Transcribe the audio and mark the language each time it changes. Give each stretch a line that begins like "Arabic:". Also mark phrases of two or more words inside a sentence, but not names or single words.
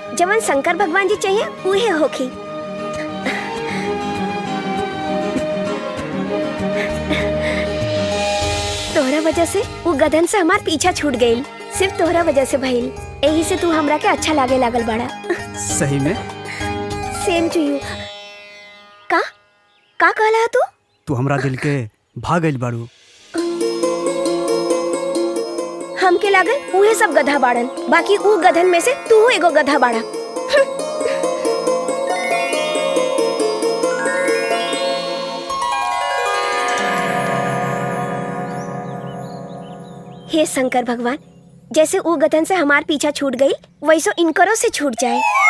Bhojpuri: जवन शंकर भगवान जी चाहिए उहे होखी। तोहरा वजह से वो गधन से हमार पीछा छूट गईल। सिर्फ तोहरा वजह से भइल। यही से तू हमरा के अच्छा लागे लागल बाड़ा। सही में?
English: Same to you.
Bhojpuri: का कहला तू? तू हमरा दिल के भाग गइल बाड़ू। हमके लागल उहे सब गधा बाड़न। बाकी ऊ गधन में से तू एगो गधा बाड़ा। हे शंकर भगवान, जैसे ऊ गधन से हमार पीछा छूट गई वैसो इनकरो से छूट जाए।